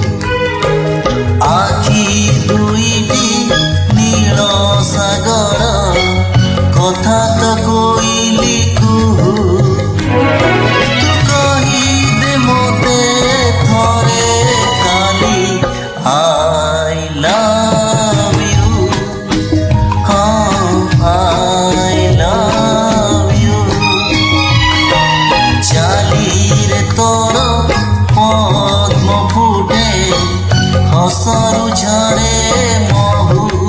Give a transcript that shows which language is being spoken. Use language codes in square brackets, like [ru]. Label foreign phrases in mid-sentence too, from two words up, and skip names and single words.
[or] ଆଖି ଦୁଇଟି ନୀଳ ସାଗର କଥା ତ କହିଲି କୁହୁ ତୁ କହିଦେ ମୋତେ ଥରେ ଖାଲି [en] I love you [or] ଚାଲିରେ ତୋର ପଦ୍ମ ଫୁଟେ ହସରୁ ଝରେ ମହୁ